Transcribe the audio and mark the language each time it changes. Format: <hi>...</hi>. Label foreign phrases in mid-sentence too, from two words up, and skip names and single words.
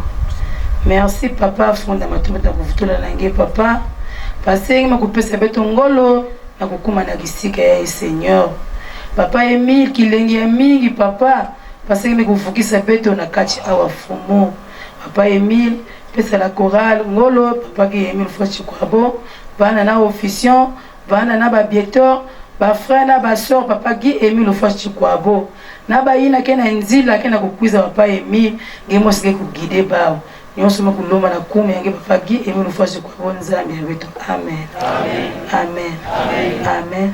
<ktu>Merci papa fonda matubata kuvutula nange papa. Pasengi makupesa beto ngolo na kukuma na kisika ya Seigneur. Papa Émile kilengi ya mingi papa. Pasengi kuvukisa beto na kachi awa fumu. Papa Émile pesa</ktu> <fr>la chorale</fr> <ktu>ngolo papa Guy Émile Loufouassi Chikwabo. Bana na officiant, bana na babietor. Ba frère na ba sœur papa Guy Émile Loufouassi Chikwabo na ba ina kena nzila kena kukwiza papa Émile ngemo sike kugide bao nyonso makuloma na kumi yange papa Guy Émile Loufouassi Chikwabo nzambe ya wetu. Amen. Amen. Amen. Amen. Amen.</ktu>